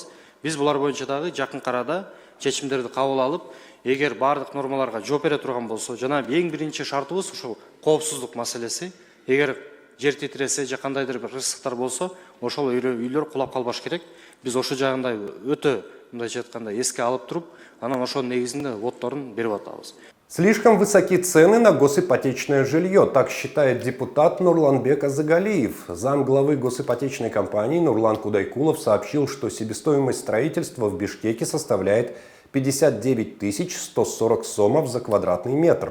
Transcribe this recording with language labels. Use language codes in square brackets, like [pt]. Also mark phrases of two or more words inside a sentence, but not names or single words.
[ky] Биз булар боюнча дагы жакын арада чечимдерди кабыл алып, эгер бардык нормаларга жооп бере турган болсо, жана эң биринчи шартыбыз ушул коопсуздук маселеси. Эгер жер титиресе же кандайдыр бир ырсыктар болсо, ошол үйлөр кулап калбаш керек. Биз ошо жагында өтө мындайча айтканда эске алып туруп, анан ошонун негизинде воддорун берип атабыз. [ru] Слишком высоки цены на госипотечное жилье, так считает депутат Нурланбек Азагалиев. Замглавы госипотечной компании Нурлан Кудайкулов сообщил, что себестоимость строительства в Бишкеке составляет 59 140 сомов за квадратный метр.